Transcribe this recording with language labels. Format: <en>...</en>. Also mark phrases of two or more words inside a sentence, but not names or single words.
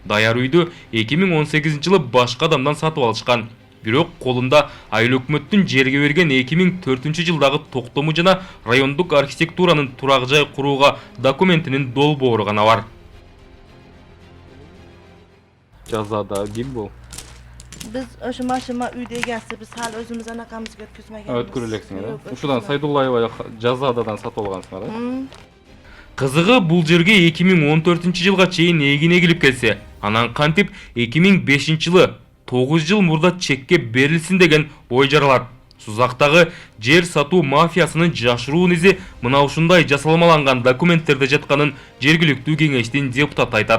<ky>Даяр үйдү 2018 жылы башка адамдан сатып алышкан. Бирок колунда айыл өкмөттүн жерге берген 2004-жылдагы токтому жана райондук архитектуранын турак жай курууга документинин долбоору гана бар. Жазада ким бул?</ky> <uz>Biz o'sha mashina uyda egasi, biz hali o'zimiz anaqamizga o'tkazmaganmiz.</uz> <ky>Өткөрүлексиңер. Ушудан Сайдуллаева Жазададан сатып алгансыңар, э? Кызыгы бул жерге 2014-жылга чейин эгин эгилип келсе, анан кантип 2005-жылы 9 жыл мурда чекке берилсин деген ой жаралат. Сузактагы жер сатуу мафиясынын жашыруун изи мына ушундай жасалмаланган документтерде жатканын жергиликтүү кеңештин депутаты айтат.</ky>